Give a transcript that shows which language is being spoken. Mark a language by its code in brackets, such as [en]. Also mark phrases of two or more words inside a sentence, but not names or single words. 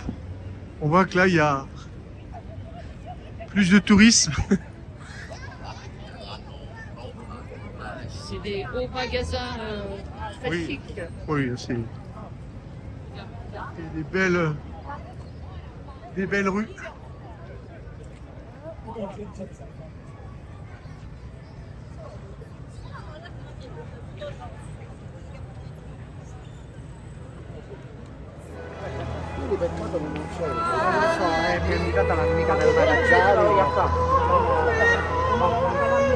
[fr] On voit que là, il y a plus de tourisme. C'est des beaux magasins très Oui. chics. Oui, c'est des belles rues. [it] Per quanto non so, mi ha invitato l'amica del magazzino.